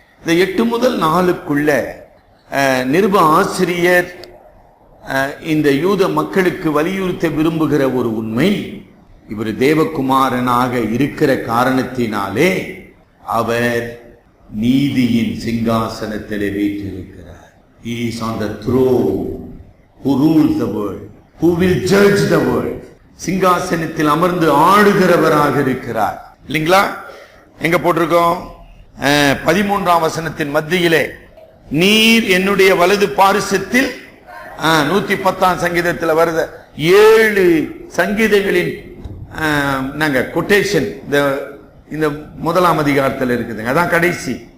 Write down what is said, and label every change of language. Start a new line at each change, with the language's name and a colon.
Tamil: இந்த 8 முதல் 4க்குள்ள நிருப ஆசிரியர் இந்த யூத மக்களுக்கு வலியுறுத்த விரும்புகிற ஒரு உண்மை, இவர் தேவகுமாரனாக இருக்கிற காரணத்தினாலே அவர் நீதியின் சிங்காசனத்திலே வீற்றிருக்கிறார்.
English: He is on the throne who rules the world, who will judge the world.
Tamil: சிங்காசனத்தில் அமர்ந்து ஆளுகிறவராக இருக்கிறார். இல்லைங்களா? எங்க போட்டிருக்கோம்? 13ஆம் வசனத்தின் மத்தியிலே, நீர் என்னுடைய வலது பாரிசத்தில், 110ஆம் சங்கீதத்தில் வருத 7 சங்கீதங்களின் நாங்க கொட்டேஷன் இந்த 1ஆம் அதிகாரத்தில் இருக்குதுங்க. அதான் கடைசி.